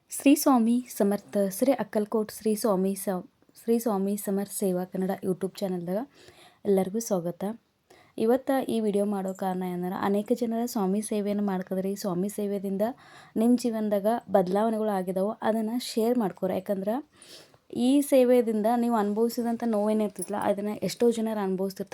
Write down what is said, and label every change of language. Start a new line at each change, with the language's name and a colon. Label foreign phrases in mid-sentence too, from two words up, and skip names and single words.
Kannada: श्री स्वामी समर्थ श्री अक्कलकोट श्री स्वामी समर्थ ಸೇವಾ ಕನ್ನಡ ಯೂಟ್ಯೂಬ್ ಚಾನಲ್ದಾಗ ಎಲ್ಲರಿಗೂ ಸ್ವಾಗತ. ಇವತ್ತು ಈ ವಿಡಿಯೋ ಮಾಡೋ ಕಾರಣ ಏನಂದ್ರೆ ಅನೇಕ ಜನರ ಸ್ವಾಮಿ ಸೇವೆಯನ್ನು ಮಾಡ್ಕೋದ್ರಿ. ಸ್ವಾಮಿ ಸೇವೆಯಿಂದ ನಿಮ್ಮ ಜೀವನದಾಗ ಬದಲಾವಣೆಗಳು ಆಗಿದಾವೆ, ಅದನ್ನು ಶೇರ್ ಮಾಡ್ಕೋರಿ. ಯಾಕಂದ್ರೆ ಈ ಸೇವೆಯಿಂದ ನೀವು ಅನುಭವಿಸಿದಂಥ ನೋವೇನಿರ್ತಿತ್ತಲ್ಲ ಅದನ್ನು ಎಷ್ಟೋ ಜನರು ಅನುಭವಿಸ್ತಿರ್ತಾರೆ.